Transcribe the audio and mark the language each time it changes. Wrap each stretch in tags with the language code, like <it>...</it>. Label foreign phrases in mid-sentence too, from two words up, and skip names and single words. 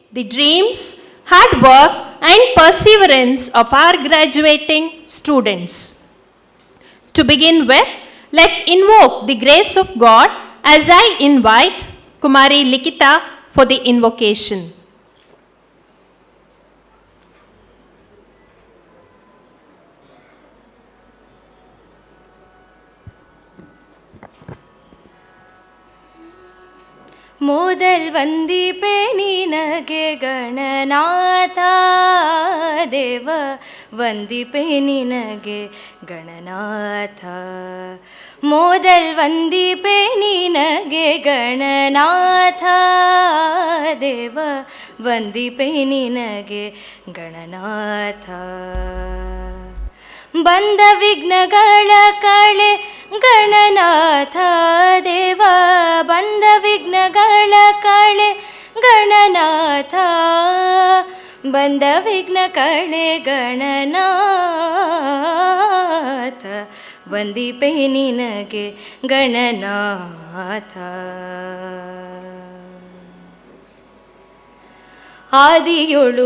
<en>dreams, hard work, and perseverance of our graduating students. To begin with, let's invoke the grace of God as I invite Kumari Likita for the invocation.</en> <kn>ಮೊದಲ ವಂದಿಪೆ ನಿನಗೆ ಗಣನಾಥ ದೇವ ವಂದಿಪೆ ನಿನಗೆ ಗಣನಾಥ ಮೊದಲ ವಂದಿಪೆ ನಿನಗೆ ಗಣನಾಥ ದೇವ ವಂದಿಪೆ ನಿನಗೆ ಗಣನಾಥ ಬಂದ ವಿಘ್ನಗಳ ಕಳೆ ಗಣನಾಥ ದೇವ ಬಂದ ವಿಘ್ನಗಳ ಕಳೆ ಗಣನಾಥ ಬಂದ ವಿಘ್ನ ಕಳೆ ಗಣನಾಥ ವಂದಿಪೆ ನಿನಗೆ ಗಣನಾಥ ಆದಿಯೊಳು</kn>